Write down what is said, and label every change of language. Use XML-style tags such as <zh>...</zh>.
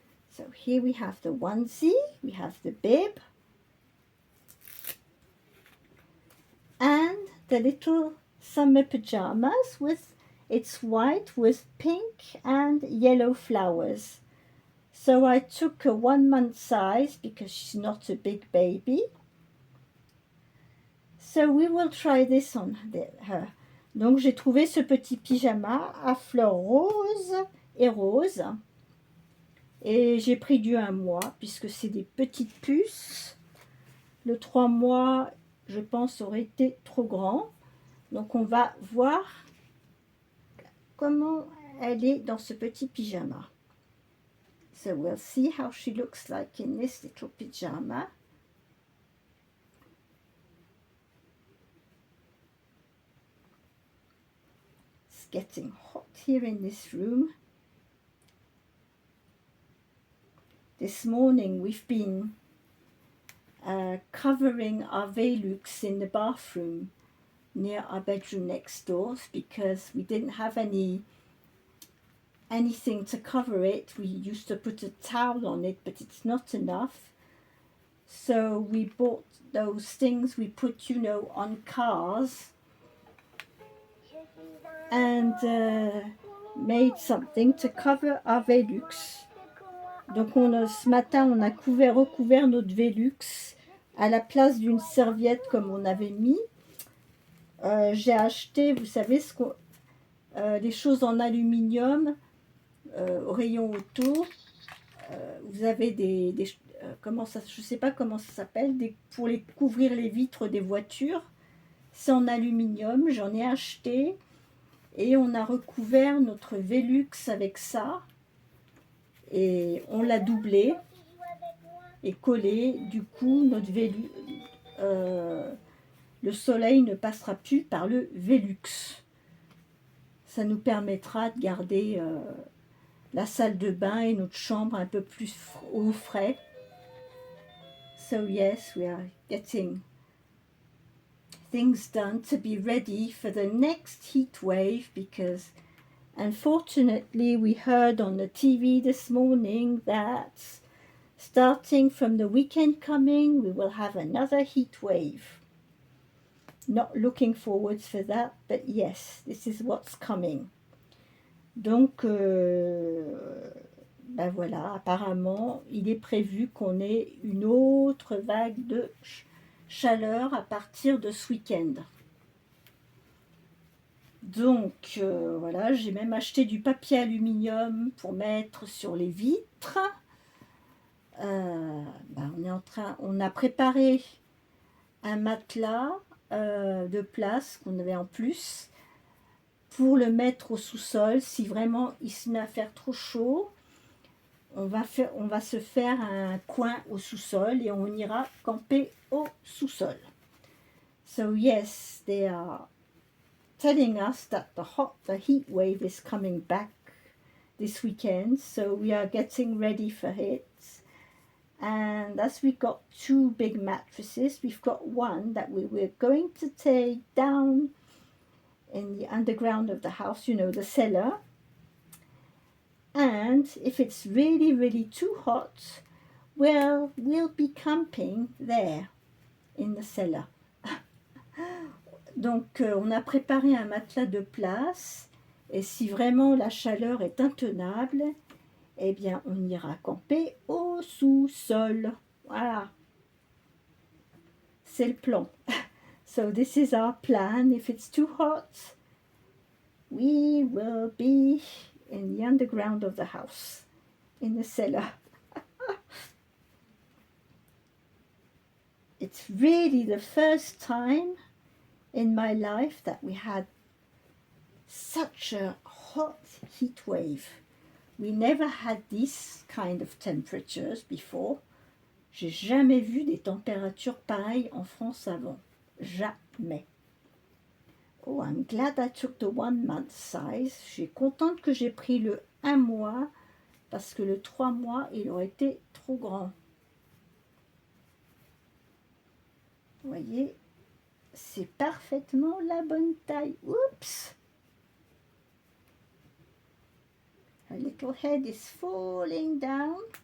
<en>So here we have the onesie, we have the bib, and the little summer pajamas it's white with pink and yellow flowers. So I took a 1 month size because she's not a big baby. So we will try this on her.</en> <fr>Donc j'ai trouvé ce petit pyjama à fleurs roses et roses. Et j'ai pris du 1 mois puisque c'est des petites puces. Le 3 mois, je pense, aurait été trop grand. Donc on va voir comment elle est dans ce petit pyjama.</fr> <en>So we'll see how she looks like in this little pyjama. It's getting hot here in this room. This morning we've been covering our Velux in the bathroom near our bedroom next door because we didn't have anything to cover it. We used to put a towel on it, but it's not enough. So we bought those things we put, you know, on cars and made something to cover our Velux.</en> <fr>Donc ce matin, on a recouvert notre Velux à la place d'une serviette comme on avait mis. J'ai acheté, vous savez, les choses en aluminium au rayon auto. Vous avez comment ça, je sais pas comment ça s'appelle, pour couvrir les vitres des voitures. C'est en aluminium, j'en ai acheté et on a recouvert notre Velux avec ça et on l'a doublé et collé. Du coup, notre Velux, le soleil ne passera plus par le Velux. Ça nous permettra de garder la salle de bain et notre chambre un peu plus au frais.</fr> <en>So yes, we are getting things done to be ready for the next heat wave, because unfortunately we heard on the TV this morning that starting from the weekend coming we will have another heat wave. Not looking forward for that, but yes, this is what's coming.</en> <fr>Donc ben voilà, apparemment il est prévu qu'on ait une autre vague de chaleur à partir de ce week-end. Donc voilà, j'ai même acheté du papier aluminium pour mettre sur les vitres. Ben on a préparé un matelas de place qu'on avait en plus pour le mettre au sous-sol. Si vraiment il se met à faire trop chaud, on va se faire un coin au sous-sol et on ira camper au sous-sol.</fr> <en>So yes, they are telling us that the heat wave is coming back this weekend, so we are getting ready for it. And as we got two big mattresses, we've got one that we're going to take down in the underground of the house, you know, the cellar. And if it's really, really too hot, well, we'll be camping there in the cellar.</en> <fr>Donc, on a préparé un matelas de place. Et si vraiment la chaleur est intenable, eh bien, on ira camper au sous-sol. Voilà. C'est le plan.</fr> <en>So this is our plan. If it's too hot, we will be in the underground of the house, in the cellar. It's really the first time in my life that we had such a hot heat wave. We never had these kind of temperatures before.</en> <fr>J'ai jamais vu des températures pareilles en France avant. Jamais.</fr> <en>Oh, I'm glad I took the 1 month size.</en> <fr>Je suis contente que j'ai pris le 1 mois parce que le 3 mois, il aurait été trop grand. Vous voyez, c'est parfaitement la bonne taille. Oups!</fr> <en>Her little head is falling down.</en>